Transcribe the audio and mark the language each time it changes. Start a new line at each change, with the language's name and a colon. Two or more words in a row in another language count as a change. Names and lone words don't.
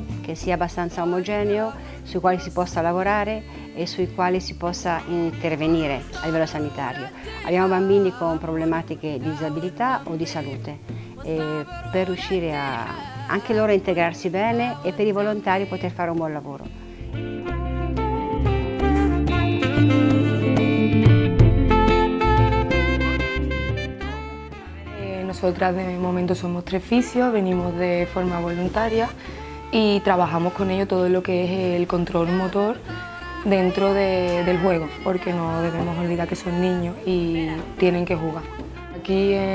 Italian: che sia abbastanza omogeneo, sui quali si possa lavorare e sui quali si possa intervenire a livello sanitario. Abbiamo bambini con problematiche di disabilità o di salute per riuscire anche loro a integrarsi bene e per i volontari poter fare un buon lavoro.
Spanish: Nosotras de momento somos 3 fisios, venimos de forma voluntaria y trabajamos con ellos todo lo que es el control motor dentro del juego, porque no debemos olvidar que son niños y tienen que jugar.